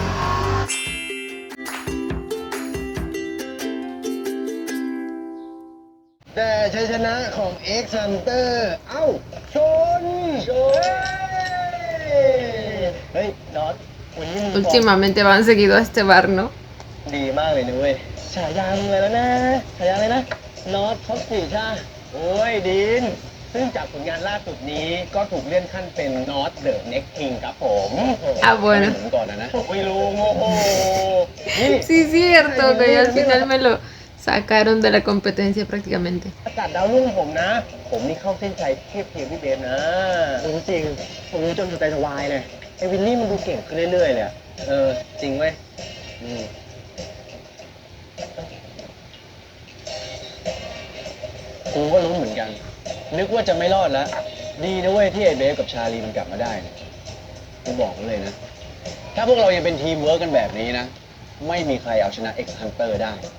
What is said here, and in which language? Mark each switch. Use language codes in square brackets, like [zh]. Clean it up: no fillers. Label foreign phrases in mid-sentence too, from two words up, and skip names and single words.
[es] Últimamente van seguido a este bar, ¿no? [th] ดีมากเลยนะเว้ยฉายามึงอะไรแล้วนะฉายาอะไรนะนอตท็อปสี่ใช่โอ้ยดีนซึ่งจากผลงานล่าสุดนี้ก็ถูกเลื่อนขั้นเป็นนอต [en] the next king [th] ครับผม [es] Ah, bueno. [th] ก่อนนะไม่รู้โอ้โห [es] Sí, cierto, que al final me lo sacaron de la competencia prácticamente. [th] ประกาศดาวรุ่งผมนะผมนี่เข้าเส้นชัยเทียบเทียมพี่เบสนะจริงผมรู้จนใจสบายเลยไอ้วินนี่มันดูเก่งขึ้นเรื่อยๆเลยจริงเว้ยกูก็รู้เหมือนกันนึกว่าจะไม่รอดแล้วดีนะเว้ยที่ไอ้เบฟกับชาลีมันกลับมาได้เนี่ยกูบอกเลยนะถ้าพวกเรายังเป็นทีมเวิร์กกันแบบนี้นะไม่มีใครเอาชนะ X Hunter ได้